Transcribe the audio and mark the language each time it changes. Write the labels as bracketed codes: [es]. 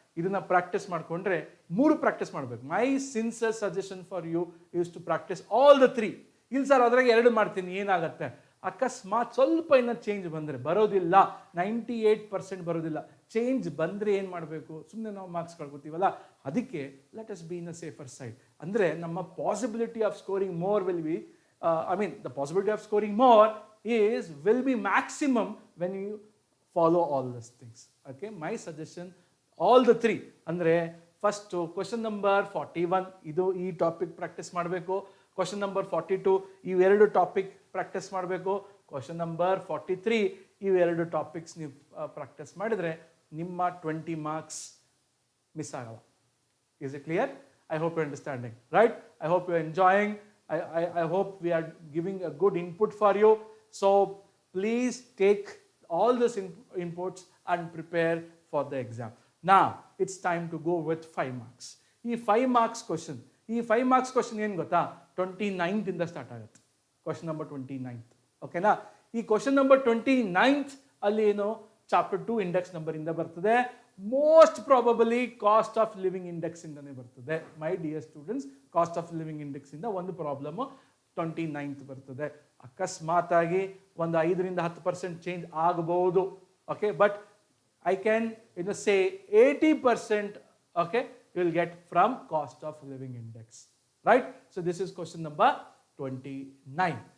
[kn] ಇದನ್ನ ಪ್ರಾಕ್ಟೀಸ್ ಮಾಡಿಕೊಂಡ್ರೆ 3 ಪ್ರಾಕ್ಟೀಸ್ ಮಾಡಬೇಕು. [en] My sincere suggestion for you is to practice all the 3. [kn] ಇಲ್ಲ ಸರ್ ಅದ್ರಾಗ 2 ಮಾಡ್ತೀನಿ, ಏನಾಗತ್ತೆ? ಅಕಸ್ಮಾತ್ ಸ್ವಲ್ಪ ಇನ್ನೂ ಚೇಂಜ್ ಬಂದರೆ, ಬರೋದಿಲ್ಲ, 98% ಬರೋದಿಲ್ಲ, ಚೇಂಜ್ ಬಂದರೆ ಏನು ಮಾಡಬೇಕು? ಸುಮ್ಮನೆ ನಾವು ಮಾರ್ಕ್ಸ್ ಕಳ್ಕೊತೀವಲ್ಲ, ಅದಕ್ಕೆ [en] Let us be in a safer side. [kn] ಅಂದರೆ ನಮ್ಮ [en] Possibility of scoring more will be, the possibility of scoring more will be maximum when you follow all these things. Okay, my suggestion, all the 3. [kn] ಅಂದರೆ first question number 41 ಇದು ಈ topic practice ಮಾಡಬೇಕು. Question number 42 ಇವು 2 topic practice ಮಾಡಬೇಕು. Question number 43 ಇವು 2 topics ನೀವು practice ಮಾಡಿದರೆ ನಿಮ್ಮ 20 marks ಮಿಸ್ ಆಗಲ್ಲ. [en] Is it clear? I hope you're understanding, right? I hope you're enjoying. I hope we are giving a good input for you. So please take all these inputs and prepare for the exam. Now it's time to go with 5 marks. [kn] ಈ 5 marks question, ಈ 5 marks question ಏನು ಗೊತ್ತಾ? 29th ಇಂದ start ಆಗುತ್ತೆ. Question number 29th. ಓಕೆನಾ? ಈ question number 29th ಅಲ್ಲಿ ಏನು, ಚಾಪ್ಟರ್ 2 ಇಂಡೆಕ್ಸ್ ನಂಬರ್ ಇಂದ ಬರ್ತದೆ. Most probably cost of living index ಇಂದನೇ ಬರ್ತದೆ. [en] my dear students, [kn] cost of living index ಇಂದ ಒಂದು ಪ್ರಾಬ್ಲಮ್ 29th ಬರ್ತದೆ. ಅಕಸ್ಮಾತ್ ಆಗಿ ಒಂದು 5ರಿಂದ 10% ಚೇಂಜ್ ಆಗಬಹುದು. [en] Okay, but I can say 80%, okay, you will get from cost of living index, right? So this is question number 29.